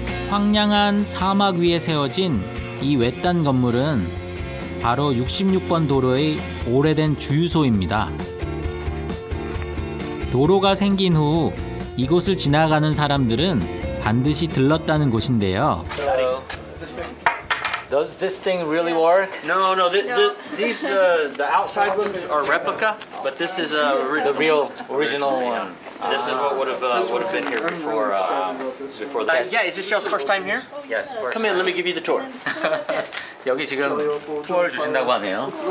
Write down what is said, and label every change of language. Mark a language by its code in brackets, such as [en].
[ko] 황량한 사막 위에 세워진 이 외딴 건물은 바로 66번 도로의 오래된 주유소입니다. 도로가 생긴 후 이곳을 지나가는 사람들은 반드시 들렀다는 곳인데요. [en] Does this thing really work? No. These the outside ones are replica, but this is The real original one. This is what would have been here before. Before that. Yeah, is this y'all's first time here? Yes. Come in, let me give you the tour. [ko] 여기 지금 투어를 주신다고 하네요.